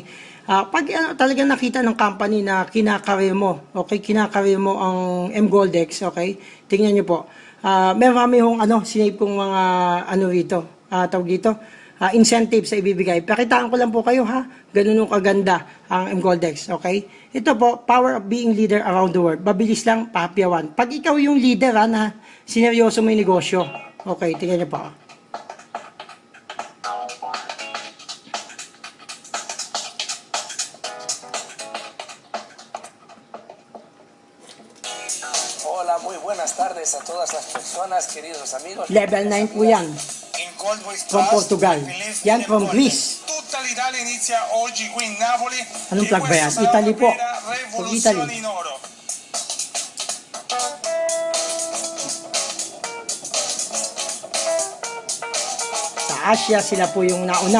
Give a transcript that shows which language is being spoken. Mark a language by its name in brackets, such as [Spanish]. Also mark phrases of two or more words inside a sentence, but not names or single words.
[Filipino] Pag talagang nakita ng company na kinakareer mo, okay? Kinakareer mo ang Goldex, okay? Tingnan nyo po. Meron kami yung sinave kong mga rito, tawag dito, incentive sa ibibigay. Pakitaan ko lang po kayo ha, ganun yung kaganda ang Goldex, okay? Ito po, [English] power of being leader around the world. [Filipino] Mabilis lang, papyawan. Pag ikaw yung leader na sineryoso mo yung negosyo, okay, tingnan nyo po. [Spanish] Hola, muy buenas tardes a todas las personas, queridos amigos. [English] Level 9 [Filipino] po yan. [English] From Portugal. Yan from Greece. [Filipino] Anong flag ba yan? Italy po. [English] From Italy. [Filipino] Sa Asia, sila po yung nauna.